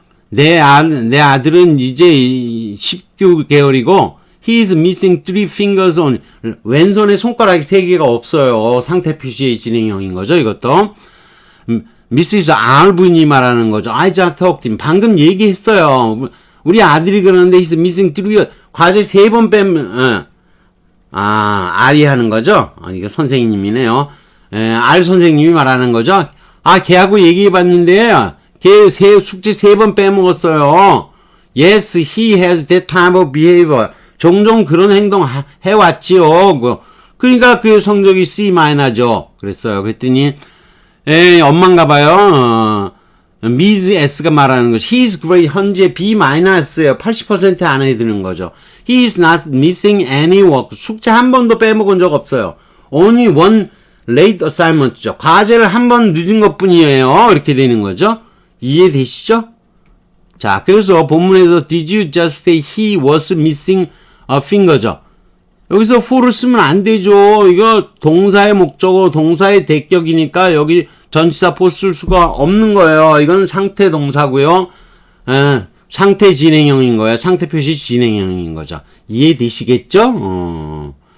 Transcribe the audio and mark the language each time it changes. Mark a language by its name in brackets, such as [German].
[Korean] 내 아들은 이제 19개월이고, [English] he is missing 3 fingers on. [Korean] 왼손에 손가락이 3개가 없어요. 상태 표시의 진행형인 거죠, 이것도. Mrs. R분이 말하는 거죠. [English] I just talked him. [Korean] 방금 얘기했어요. 우리 아들이 그러는데 [English] he's missing 3. [Korean] 과제 3번 빼면, R이 하는 거죠? 이거 선생님이네요. R 선생님이 말하는 거죠? 걔하고 얘기해봤는데, 걔 숙제 3번 빼먹었어요. [English] Yes, he has that type of behavior. [Korean] 종종 그런 행동 해왔지요. 그러니까 그 성적이 C-죠. 그랬어요. 그랬더니, 엄마인가 봐요. Ms. S가 말하는 거죠. [English] He is great. [Korean] 현재 B-예요. 80% 안에 드는 거죠. [English] He is not missing any work. [Korean] 숙제 한 번도 빼먹은 적 없어요. [English] Only one late assignment죠. [Korean] 과제를 한 번 늦은 것 뿐이에요. 이렇게 되는 거죠. 이해되시죠? 자, 그래서 본문에서 [English] Did you just say he was missing a finger죠. [Korean] 여기서 for를 쓰면 안 되죠. 이거 동사의 목적어, 동사의 대격이니까 여기 전치사 for 쓸 수가 없는 거예요. 이건 상태 동사고요. 상태 진행형인 거예요. 상태 표시 진행형인 거죠. 이해되시겠죠?